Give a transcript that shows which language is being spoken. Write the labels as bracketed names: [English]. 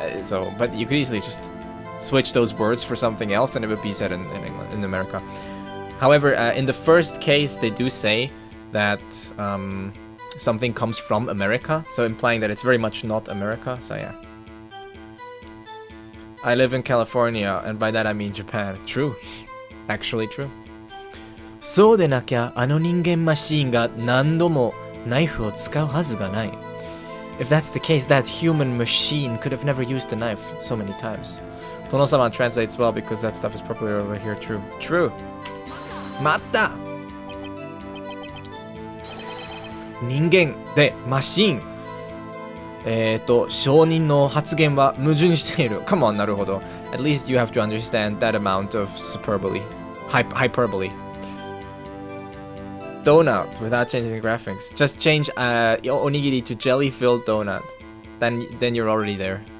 [English] So, but you could easily just switch those words for something else, and it would be said in England, in America. However, in the first case, they do say that something comes from America, so implying that it's very much not America. So yeah. I live in California, and by that I mean Japan. True. Actually true. [Japanese] そうでなきゃあの人間マシーンが何度もナイフを使うはずがない。 [English] If that's the case, that human machine could have never used a knife so many times. Tono-sama translates well because that stuff is popular over here. True. True. [Japanese] また人間でマシーン証人の発言は矛盾している。 [English] Come on, [Japanese] なるほど。 [English] At least you have to understand that amount of superbole. Hyperbole. Donut without changing the graphics. Just change onigiri to jelly-filled donut. Then you're already there.